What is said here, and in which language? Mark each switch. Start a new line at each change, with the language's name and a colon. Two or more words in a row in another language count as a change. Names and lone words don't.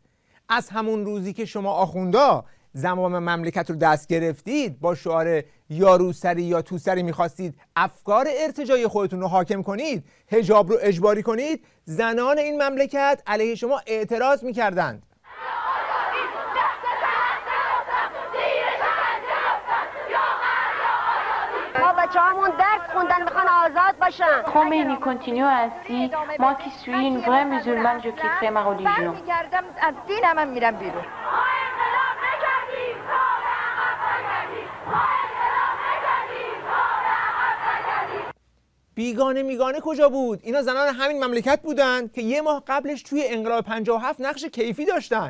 Persian: از همون روزی که شما آخوندا زمام مملکت رو دست گرفتید با شعار یا روسری یا توسری میخواستید افکار ارتجاعی خودتون رو حاکم کنید، حجاب رو اجباری کنید، زنان این مملکت علیه شما اعتراض میکردند. ما بچه‌هامون درس خوندن، میخوان آزاد باشن.
French: Khomeini continue ainsi, moi qui suis une vraie musulmane, je quitterai ma religion.
Persian: می‌کردم از دینم هم میرم بیرون. بیگانه میگانه کجا بود؟ اینا زنان همین مملکت بودن که یه ماه قبلش توی انقلاب 57 نقش کیفی داشتن.